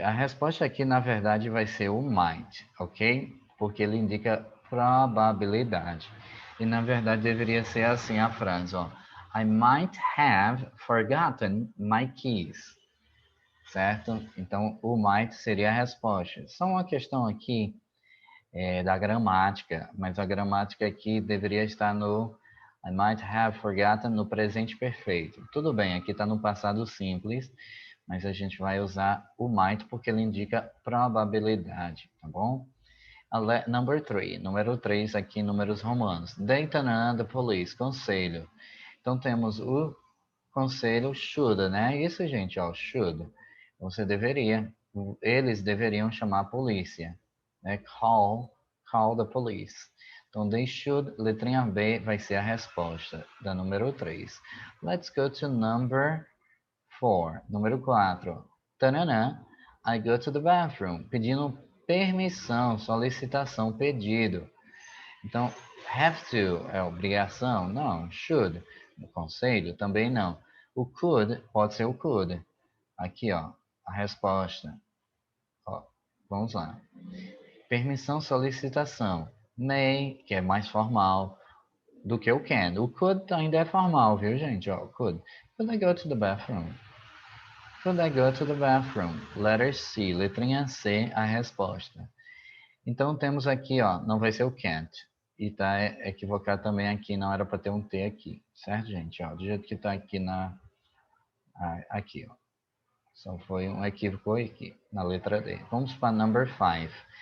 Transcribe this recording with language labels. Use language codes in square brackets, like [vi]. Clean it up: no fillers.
[pt] A resposta aqui, na verdade, vai ser o might, ok? Porque ele indica probabilidade. E, na verdade, deveria ser assim a frase, ó. [en] I might have forgotten my keys. [pt] Certo? Então, o might seria a resposta. Só uma questão aqui da gramática, mas a gramática aqui deveria estar no [en] I might have forgotten [pt] no presente perfeito. Tudo bem, aqui está no passado simples, mas a gente vai usar o might porque ele indica probabilidade, tá bom? [en] Number 3, [pt] número 3 aqui, números romanos. [en] Dayton and the police, [pt] conselho. Então temos o conselho should, né? Isso, gente, ó, should. Você deveria, eles deveriam chamar a polícia, né? [en] Call the police. [pt] Então, [en] they should, [pt] letrinha B vai ser a resposta da número 3. [en] Let's go to number 4. [pt] Número 4. [en] Tananã, I go to the bathroom. [pt] Pedindo permissão, solicitação, pedido. Então, have to é obrigação? Não. Should, o conselho? Também não. O could pode ser o could. Aqui, ó, a resposta. Ó, vamos lá. Permissão, solicitação. May, que é mais formal do que o can. O could ainda é formal, viu, gente? Ó, could. [en] Could I go to the bathroom? Could I go to the bathroom? Letter C, [pt] letrinha C, a resposta. Então temos aqui, ó, não vai ser o can't. E tá equivocado também aqui, não era para ter um T aqui, certo, gente? Ó, do jeito que tá aqui aqui, ó. Só foi um equívoco aqui, na letra D. Vamos para [en] number 5.